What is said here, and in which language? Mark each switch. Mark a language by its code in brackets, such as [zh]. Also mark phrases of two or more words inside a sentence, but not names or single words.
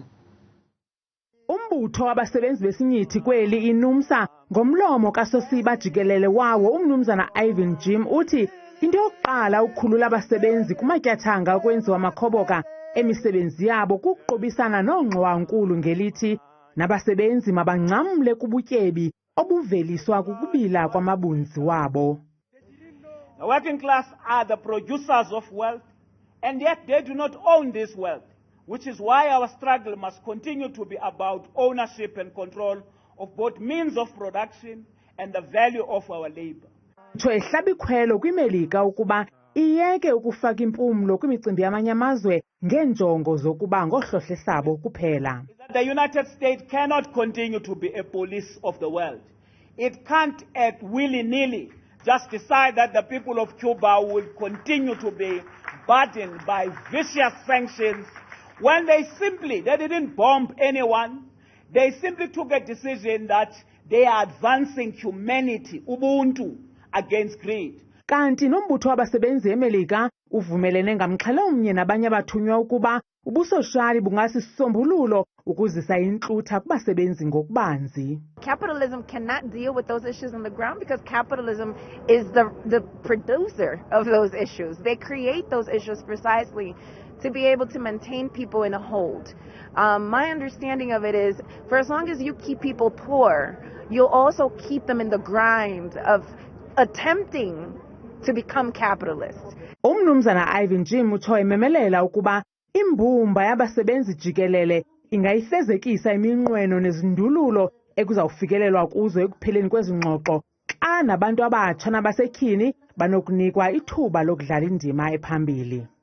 [xh] Umbutho wabasebenzi besinyithi kweli iNUMSA ngomlomo kasosiba jikelele wawo umnumzana Ivan Jim uthi into yokuqala ukukhulula abasebenzi kumatyathanga okwenziwa amakhoboka emisebenzi yabo kukuqobisana noongxowankulu ngelithi nabasebenzi mabancamle kubutyebi obuveliswa kukubila kwamabunzi wabo. [en] The working class are the producers of wealth, and yet they do not own this wealth, which is why our struggle must continue to be about ownership and control of both means of production and the value of our labor. [xh] Ehlaba ikhwelo kwiMelika ukuba iyeke ukufaka impumlo kwimicimbi yamanye amazwe ngeenjongo zokuba ngohlohlesabo kuphela. [en] The United States cannot continue to be a police of the world. It can't act willy-nilly, just decide that the people of Cuba will continue to be burdened by vicious sanctions when they didn't bomb anyone. They simply took a decision that they are advancing humanity, Ubuntu, against greed. [xh] Kanti nombutho wabasebenzi eMelika uvumelene ngamxhelomnye nabanye abathunywa ukuba ubusoshali bungasisombululo ukuzisa intlutha kubasebenzi ngokubanzi. [en] Capitalism cannot deal with those issues on the ground because capitalism is the producer of those issues. They create those issues precisely to be able to maintain people in a hold. My understanding of it is, for as long as you keep people poor, you'll also keep them in the grind of attempting to become capitalists. [xh] Umnumzana Jim utsho ememelela ukuba imbumba yabasebenzi jikelele ingayifezekisa iminqweno nezindululo ekuzawufikelelwa kuzo ekupheleni kwezingxoxo xa nabantu abatsha nabasetyhini banokunikwa ithuba lokudlala indima ephambili.